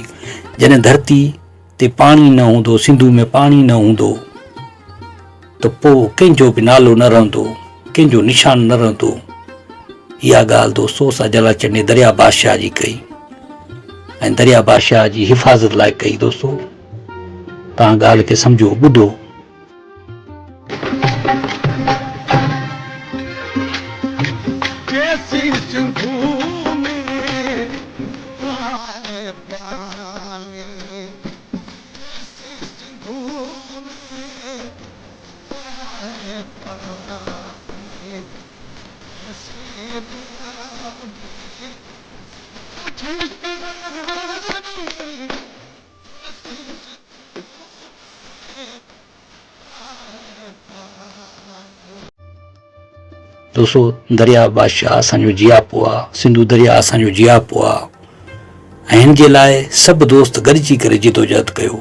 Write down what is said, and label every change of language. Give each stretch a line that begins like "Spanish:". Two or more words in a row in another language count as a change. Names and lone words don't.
Sindhi: जॾहिं धरती ते पाणी न हूंदो, सिंधू में पाणी न हूंदो, त पोइ कंहिंजो बि नालो न रहंदो, कंहिंजो निशान न रहंदो। इहा ॻाल्हि दोस्तो उस्ताद जलाल चांडी दरिया बादशाह जी कई ऐं दरिया बादशाह जी हिफ़ाज़त लाइ कई। दोस्तो तव्हां ॻाल्हि खे सम्झो, ॿुधो।
Hindi: कैसी सिंधू में आए पानी, कैसी सिंधू में आए पानी, कैसी
Sindhi: दोस्तो दरिया बादशाह असांजो जियापो आहे, सिंधू दरिया असांजो जियापो आहे ऐं हिन जे लाइ सभु दोस्त गॾिजी करे जिदोजहद कयो।